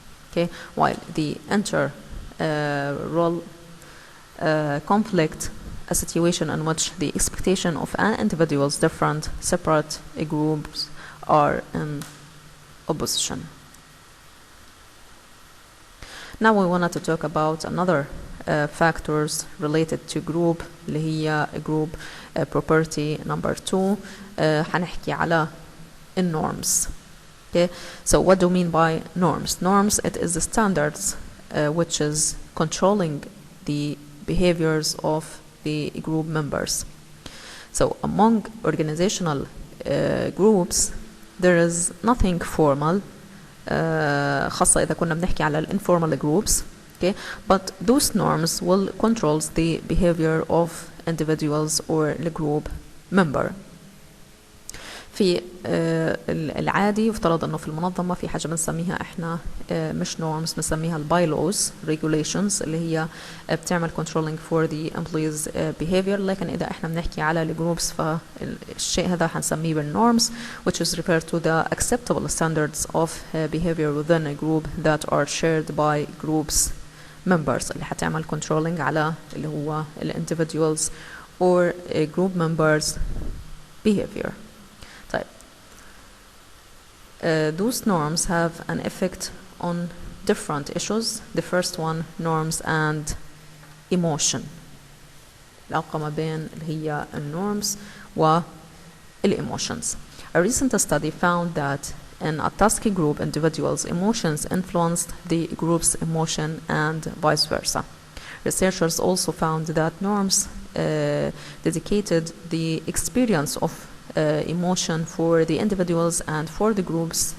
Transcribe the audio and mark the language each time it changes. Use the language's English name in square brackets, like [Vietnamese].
[English] Okay, while the role conflict, a situation in which the expectation of an individual's different separate groups are in opposition. Now we wanted to talk about another factors related to group [Arabic] اللي هي [English] group property number 2. [Arabic] هنحكي على norms. [English] Okay, so what do we mean by norms? Norms, it is the standards which is controlling the behaviors of the group members. So among organizational groups there is nothing formal, [Arabic] خاصة إذا كنا بنحكي على [English] informal groups. Okay, but those norms will control the behavior of individuals or the group member. [Arabic] في العادي يفترض انه في المنظمه في حاجه بنسميها احنا مش norms، بنسميها البايلوز regulations اللي هي بتعمل [English] controlling for the employees behavior. [Arabic] لكن اذا احنا بنحكي على الجروبس فالشيء هذا حنسميه بالnorms, [English] which is referred to the acceptable standards of behavior within a group that are shared by groups members [Arabic] اللي حتعمل [English] controlling [Arabic] على اللي هو [English] individuals or group members behavior. Those norms have an effect on different issues. The first one, norms and emotion. [Arabic] العلاقة ما بين اللي هي norms والemotions. [English] A recent study found that in a task group, individuals' emotions influenced the group's emotion and vice versa. Researchers also found that norms dedicated the experience of emotion for the individuals and for the groups.